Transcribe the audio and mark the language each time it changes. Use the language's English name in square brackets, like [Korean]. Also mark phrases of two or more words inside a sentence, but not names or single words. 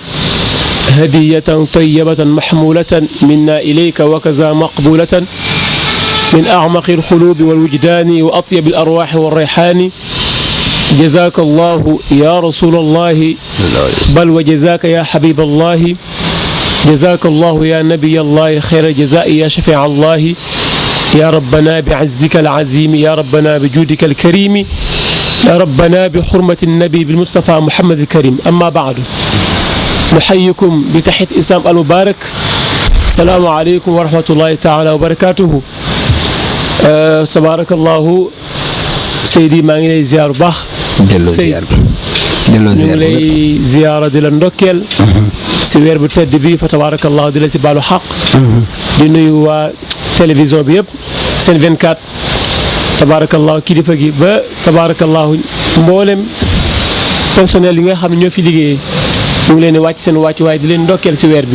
[Arabic] هدية طيبة محمولة منا إليك وكذا مقبولة من أعمق القلوب والوجدان وأطيب الأرواح والريحان جزاك الله يا رسول الله بل وجزاك يا حبيب الله جزاك الله يا نبي الله خير الجزاء يا شفيع الله يا ربنا بعزك العظيم يا ربنا بجودك الكريم يا ربنا بحرمة النبي بالمصطفى محمد الكريم أما بعد نحييكم بتحية الإسلام المبارك السلام عليكم ورحمة الله تعالى وبركاته تبارك الله [Wolof] Seydi maa ngi lay ziar bu baax. delloo ziar ñu ngi lay ziara di la ndokkeel. si weer bu tedd bi fa tabarakallahu di la si baalu xaq. di nuyu waa télévision bi yëpp Sen 24 tabarakallahu kilifa gi ba tabarakallahu mboolem personnel yi nga xam ne ñoo fi liggéeyee ñu ngi leen di wàcc seen wàcc waaye di leen ndokkeel si weer bi.